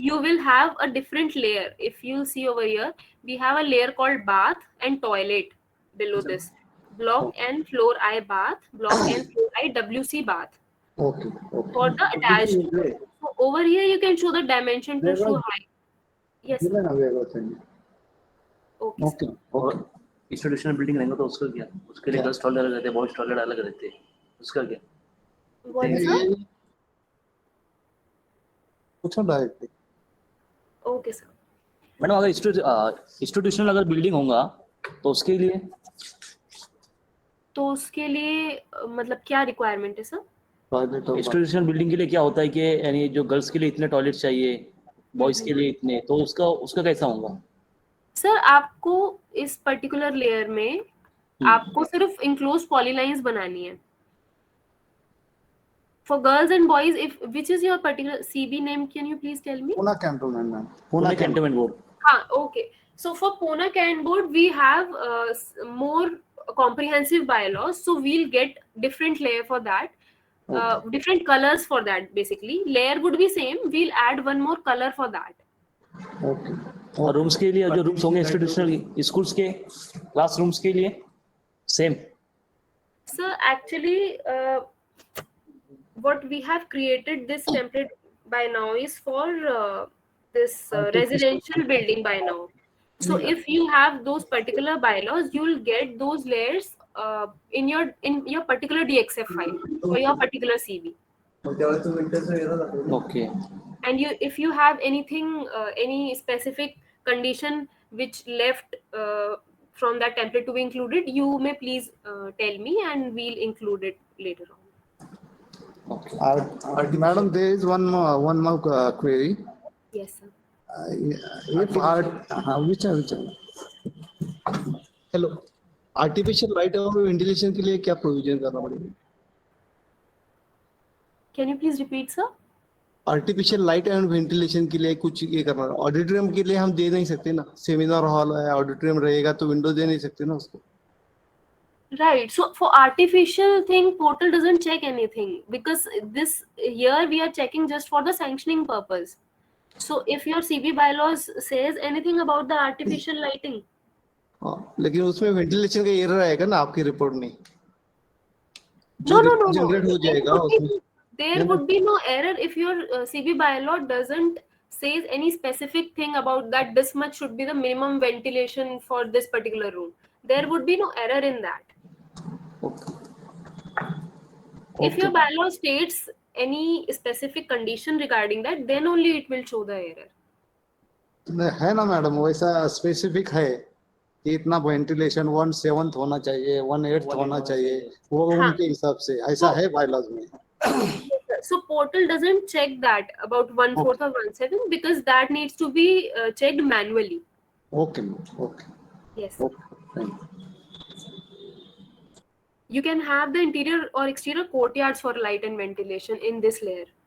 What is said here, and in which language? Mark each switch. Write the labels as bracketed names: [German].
[English] you will have a different layer. If you see over here, we have a layer called bath and toilet below this. Block N floor I bath, block N floor I WC bath. Okay. For the attached. So over here, you can show the dimension to show height. Yes, sir. Okay, sir. Okay. [Hindi] और institutional building रहेंगे तो उसका क्या, उसके लिए girls toilet अलग रहते हैं, बॉयज टॉयलेट अलग रहते हैं, उसका क्या? [English] What, sir? [Hindi] पूछो डायरेक्टली. [English] Okay, sir. [Hindi] मैडम अगर इंस्टीट्यूशनल अगर बिल्डिंग होगा तो उसके लिए मतलब क्या रिक्वायरमेंट है सर? इंस्टीट्यूशनल बिल्डिंग के लिए क्या होता है कि यानी जो गर्ल्स के लिए इतने टॉयलेट चाहिए, बॉयज के लिए इतने, तो उसका कैसा होगा? सर आपको इस पर्टिकुलर लेयर में आपको सिर्फ इंक्लोज पॉलीलाइंस बनानी है. [English] For girls and boys, which is your particular CB name? Can you please tell me? Pune Cantonment, ma'am. Pune Cantonment Board. Okay. So for Pune Can Board, we have more comprehensive bylaws. So we'll get different layer for that. different colors for that. Basically, layer would be same. We'll add one more color for that. Okay. [Hindi] और rooms के लिए जो rooms होंगे institutional schools के classrooms के लिए same. [English] So actually, what we have created this template by now is for this residential building by now. So if you have those particular bylaws, you'll get those layers in your particular DXF file for your particular CV. Okay. And if you have anything, any specific condition which left from that template to be included, you may please tell me, and we'll include it later on. Madam, there is one more query. Yes, sir. If which [Hindi] hello, artificial light और ventilation के लिए क्या provision करना पड़ेगा? [English] Can you please repeat, sir? [Hindi] Artificial light and ventilation के लिए कुछ ये करना, ऑडिटोरियम के लिए हम दे नहीं सकते ना, सेमिनार हॉल है, ऑडिटोरियम रहेगा तो विंडो दे नहीं सकते ना उसको. [English] Right. So for artificial thing, portal doesn't check anything, because this here we are checking just for the sanctioning purpose. So if your CB bylaws says anything about the artificial lighting, [Hindi] हाँ, लेकिन उसमें ventilation का error आएगा ना आपकी report में, [English] no, [Hindi] generate हो जाएगा उसमें. [English] there would be no error if your CB bylaw doesn't says any specific thing about that this much should be the minimum ventilation for this particular room. There would be no error in that. If your bylaw states any specific condition regarding that, then only it will show the error. [Hindi] है ना madam, वैसा specific है कि इतना ventilation 1/7 होना चाहिए, 1/8 होना चाहिए, वो उनके हिसाब से ऐसा है बायलॉज में. [English] So portal doesn't check that about 1/4 or 1/7, because that needs to be checked manually. Okay. Yes. Okay. Thank you. You can have the interior or exterior courtyards for light and ventilation in this layer.